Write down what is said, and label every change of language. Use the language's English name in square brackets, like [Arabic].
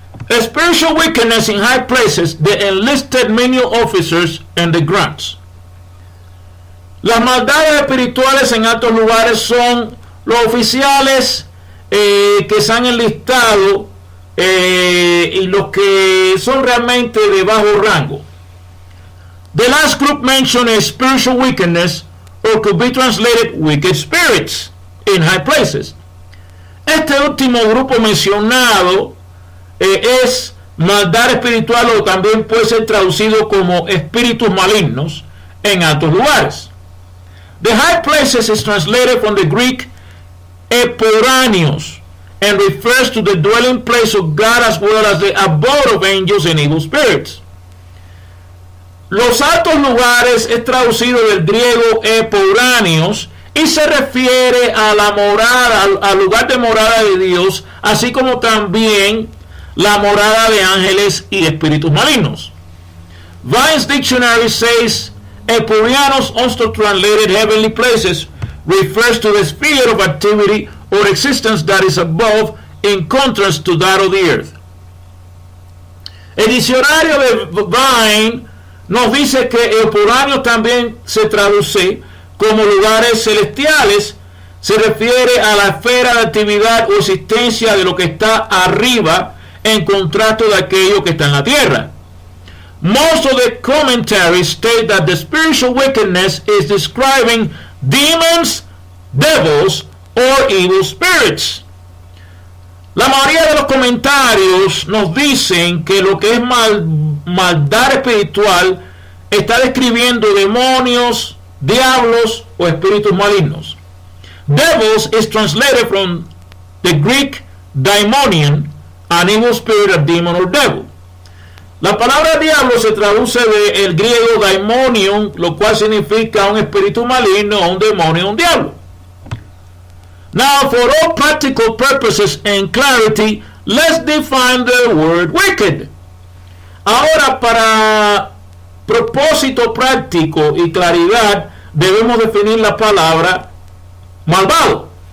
[English] A spiritual wickedness in high places, the enlisted menial officers and the grants. [Spanish] Las maldades espirituales en altos lugares son los oficiales que se han enlistado y los que son realmente de bajo rango. [English] The last group mentioned is spiritual wickedness, or could be translated wicked spirits in high places. [Spanish] Este último grupo mencionado es maldad espiritual, o también puede ser traducido como espíritus malignos en altos lugares. [English] The high places is translated from the Greek eporanios and refers to the dwelling place of God as well as the abode of angels and evil spirits. [Spanish] Los altos lugares es traducido del griego eporanios y se refiere a la morada, al lugar de morada de Dios, así como también la morada de ángeles y espíritus malignos. [English] Vine's Dictionary says Eporianos, also translated heavenly places, refers to the sphere of activity or existence that is above, in contrast to that of the earth. [Spanish] El diccionario de Vine nos dice que Eporáneo también se traduce como lugares celestiales, se refiere a la esfera de actividad o existencia de lo que está arriba, en contraste de aquello que está en la tierra. [English] Most of the commentaries state that the spiritual wickedness is describing demons, devils, or evil spirits. [Spanish] La mayoría de los comentarios nos dicen que lo que es maldad espiritual está describiendo demonios, diablos o espíritus malignos. [English] Devils is translated from the Greek daimonion, an evil spirit, a demon or devil. [Spanish] La palabra diablo se traduce del griego daimonion, lo cual significa un espíritu maligno, un demonio, un diablo. [English] Now, for all practical purposes and clarity, let's define the word wicked. [Spanish] Ahora, para propósito práctico y claridad, debemos definir la palabra malvado.